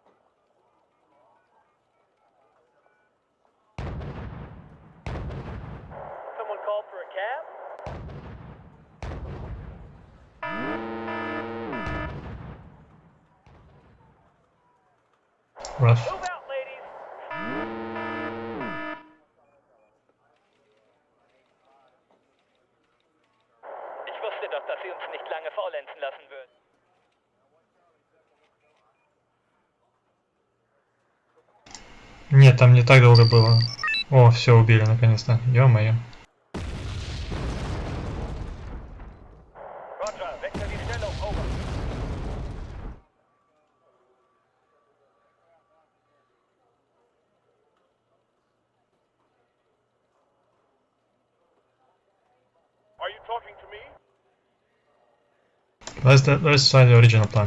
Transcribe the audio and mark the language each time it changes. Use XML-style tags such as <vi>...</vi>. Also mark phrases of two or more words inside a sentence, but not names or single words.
<en>Someone called for a cab? Rough. Move out, ladies!</en> <de>Ich wusste doch, dass Sie uns nicht lange faulenzen lassen würden.</de> <ru>Нет, там не так долго было. О, все убили наконец-то. Ё-моё.</ru> <de>Roger, wechsel die Stellung, over.</de> <en>Are you talking to me? Let's try the original plan.</en>